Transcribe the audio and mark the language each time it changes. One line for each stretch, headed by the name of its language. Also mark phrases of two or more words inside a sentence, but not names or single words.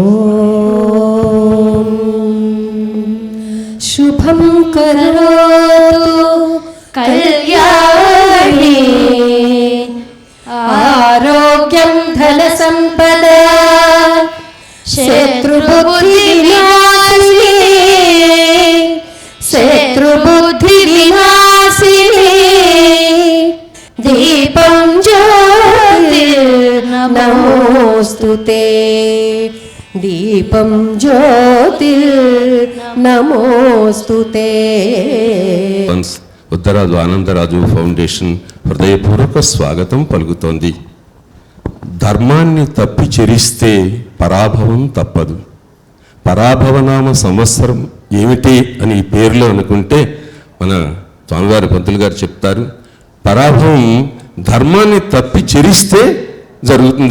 Sanskrit: शुभं करोतु कल्याणी आरोग्यं धनसम्पदा शत्रुबुद्धिविनाशिनी दीपं ज्योतिर्नमोस्तुते दीपं ज्योतिर्नमोस्तुते.
Telugu: ఉత్తరాజు ఆనందరాజు ఫౌండేషన్ హృదయపూర్వక స్వాగతం పలుకుతోంది. ధర్మాన్ని తప్పి చెరిస్తే పరాభవం తప్పదు. పరాభవనామ సంవత్సరం ఏమిటి అని ఈ పేరులో అనుకుంటే మన స్వామివారి పంతులు గారు చెప్తారు, పరాభవం ధర్మాన్ని తప్పి చెరిస్తే జరుగుతుంది.